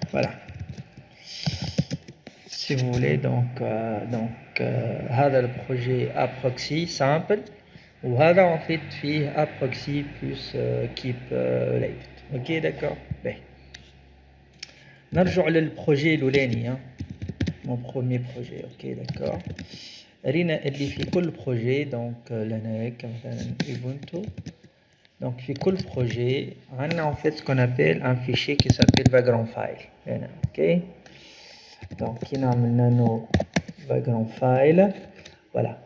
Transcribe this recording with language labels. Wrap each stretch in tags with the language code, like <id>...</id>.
<fr>voilà si vous voulez donc هذا le projet à proxy simple وهذا en fait فيه à proxy plus keep alive. OK d'accord.</fr> <ar>باهي نرجع للبروجي الاولاني mon premier projet.</ar> <fr>OK d'accord.</fr> <ar>رينا اللي في كل بروجي donc لهنا هكا مثلا ubuntu.</ar> <fr>donc في كل projet عندنا en fait ce qu'on appelle un fichier qui s'appelle vagrant file هنا. OK.</fr> <ar>donc كي نعمل nano vagrant file voilà.</ar>